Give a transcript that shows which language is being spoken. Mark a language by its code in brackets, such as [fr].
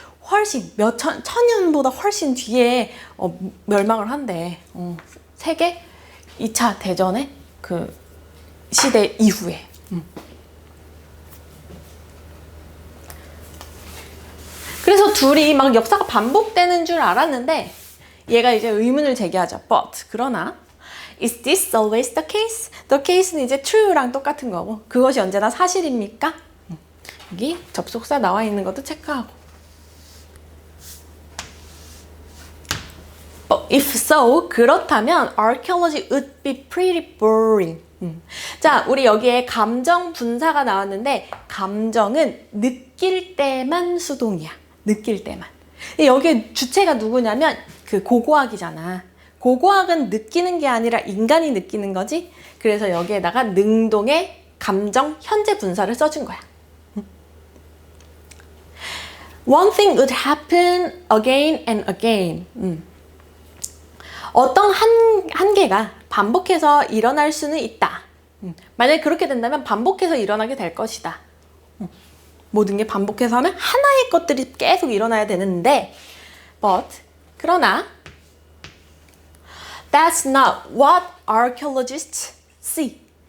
[ko] 훨씬 천년보다 훨씬 뒤에 멸망을 한대. 세계 2차 대전의 그 시대 이후에. 그래서 둘이 막 역사가 반복되는 줄 알았는데 얘가 이제 의문을 제기하죠. [en] But 그러나 Is this always the case? [ko] The case 는 이제 true랑 똑같은 거고 그것이 언제나 사실입니까? 여기 접속사 나와 있는 것도 체크하고 If so, 그렇다면 archaeology would be pretty boring. 자, 우리 여기에 감정 분사가 나왔는데 감정은 느낄 때만 수동이야. 느낄 때만. 여기 주체가 누구냐면 그 고고학이잖아. 고고학은 느끼는 게 아니라 인간이 느끼는 거지. 그래서 여기에다가 능동의 감정 현재 분사를 써준 거야. [en] One thing would happen again and again. [ko] 어떤 한 개가 반복해서 일어날 수는 있다. 만약에 그렇게 된다면 반복해서 일어나게 될 것이다. 모든 게 반복해서 하면 하나의 것들이 계속 일어나야 되는데 but 그러나 that's not what archaeologists see.